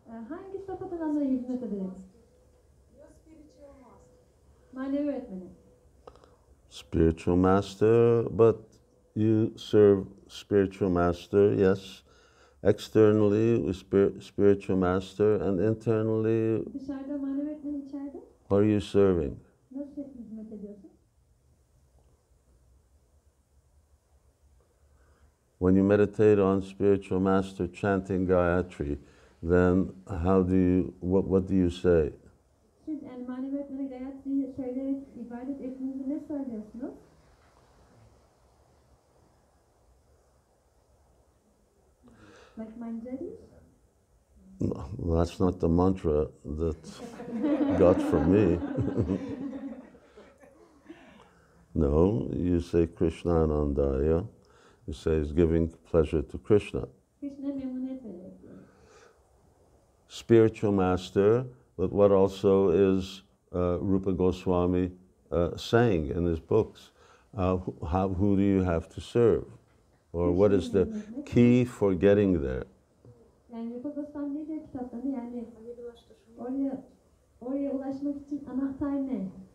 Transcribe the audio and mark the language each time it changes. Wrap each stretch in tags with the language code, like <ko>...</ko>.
<tr>Hangi saf adananlara hizmet ederek? Manevi öğretmeni.</tr> <en>Spiritual master, but you serve spiritual master, yes. Externally, with spiritual master, and internally,</en> <tr>Dışarıda manevi öğretmeni, içeride.</tr> <en>what are you serving?</en> <tr>Nasıl hizmet ediyorsun?</tr> <en>When you meditate on spiritual master chanting Gayatri, then what do you say?</en> <tr>Siz yani manevi öğretmeni Gayatri'yi söyleyerek ibadet ettiğinizde ne söylüyorsunuz?</tr> <en>Like manjari? No, that's not the mantra that got from me. No, you say Krishna Anandaya. You say it's giving pleasure to Krishna.</en> <tr>Krishna memnuniyet vererek.</tr> <en>Spiritual master, but what also is Rupa Goswami saying in his books? Who do you have to serve? Or what is the key for getting there?</en> <tr>Yani Rupa Goswami ne diyor kitaplarında? Yani oraya ulaşmak için anahtar ne?</tr>